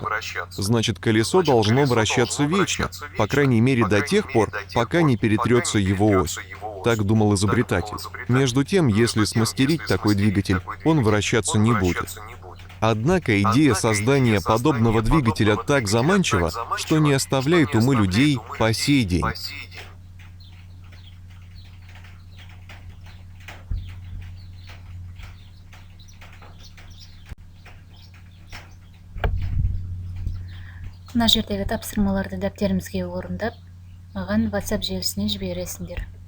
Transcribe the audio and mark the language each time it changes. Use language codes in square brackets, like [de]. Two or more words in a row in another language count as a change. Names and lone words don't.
[ru] Значит, колесо должно вращаться вечно, по крайней мере до тех пор, пока не перетрется его ось. Так думал изобретатель. Между тем, если смастерить такой двигатель, он вращаться не будет. Однако идея создания подобного двигателя так заманчива, что не оставляет умы людей по сей день. [kk] Мына жердегі тапсырмаларды дәптерімізге орындап, маған WhatsApp желісіне жібересіңдер.